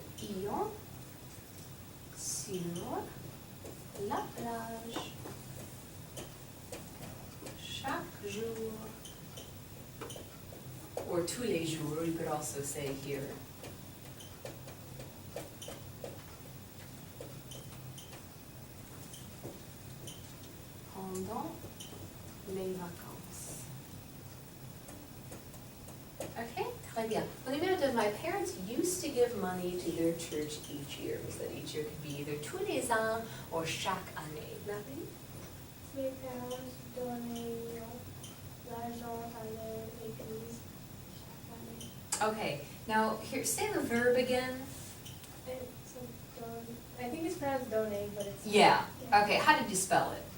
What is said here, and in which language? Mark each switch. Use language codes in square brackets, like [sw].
[fr] Ions sur la plage chaque jour. [en] Or tous les jours, you could also say here. [fr] Pendant les vacances. [en] Okay, très bien. Well, numéro 2, my parents used to give money to their church each year. We said each year could be either tous les ans or chaque année. Marie? [fr] Mes parents donnaient l'argent à leur église chaque année. [en] Okay, now here, say the verb again. It's a don. I think it's pronounced donate, but it's. Yeah, okay, how did you spell it?